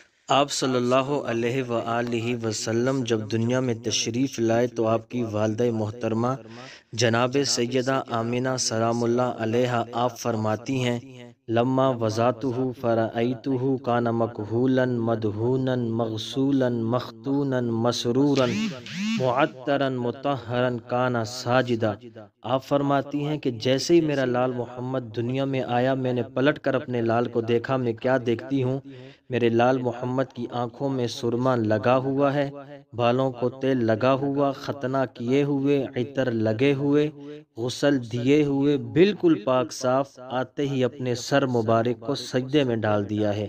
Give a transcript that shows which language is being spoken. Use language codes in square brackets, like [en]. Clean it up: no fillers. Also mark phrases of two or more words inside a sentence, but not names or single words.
[ur] آپ صلی اللہ علیہ وآلہ وسلم جب دنیا میں تشریف لائے تو آپ کی والدہ محترمہ جناب سیدہ آمینہ سلام اللہ علیہا آپ فرماتی ہیں، [ar] لما وضعتہ فرأیتہ کان مکحولا مدہونا مغسولا مختونا مسرورا معطرا مطہرا کان ساجدا۔ [ur] آپ فرماتی ہیں کہ جیسے ہی میرا لال محمد دنیا میں آیا میں نے پلٹ کر اپنے لال کو دیکھا، میں کیا دیکھتی ہوں، میرے لال محمد کی آنکھوں میں سرما لگا ہوا ہے، بالوں کو تیل لگا ہوا، ختنہ کیے ہوئے، عطر لگے ہوئے، غسل دیے ہوئے، بالکل پاک صاف، آتے ہی اپنے سر مبارک کو سجدے میں ڈال دیا ہے۔